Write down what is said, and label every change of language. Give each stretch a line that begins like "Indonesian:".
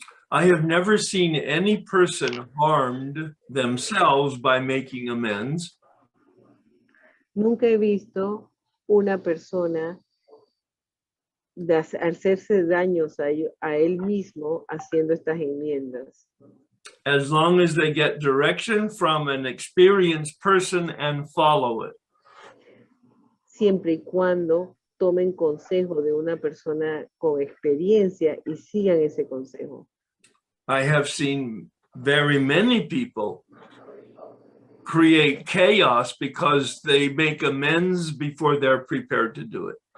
English: I have never seen any person harmed themselves by making amends.
Spanish: Nunca he visto una persona hacerse daños a él mismo haciendo estas enmiendas.
English: As long as they get direction from an experienced person and follow it.
Spanish: Siempre y cuando tomen consejo de una persona con experiencia y sigan ese consejo.
English: I have seen very many people create chaos because they make amends before they're prepared to do it.